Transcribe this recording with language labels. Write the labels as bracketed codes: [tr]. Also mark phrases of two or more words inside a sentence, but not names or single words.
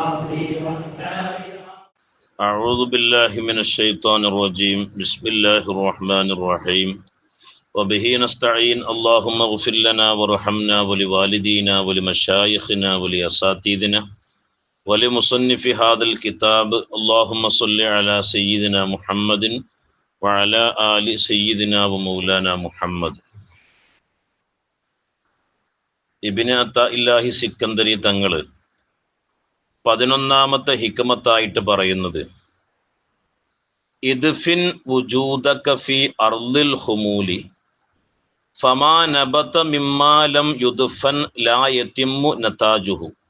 [ar] أعوذ بالله من الشيطان الرجيم بسم الله الرحمن الرحيم وبه نستعين اللهم اغفر لنا وارحمنا ولوالدينا ولمشايخنا ولأساتذتنا ولمصنف هذا الكتاب اللهم صل على سيدنا محمد وعلى آل سيدنا ومولانا محمد. [ml] ഇബ്നു അത്താഇല്ലാഹി സിക്കന്ദരി തങ്ങൾ 11ാമത്തെ ഹിക്മത്തായിട്ട് പറയുന്നത്, [ar] ادفن وجودك في أرض الخمول فما نبت مما لم يدفن لا يتم نتاجه.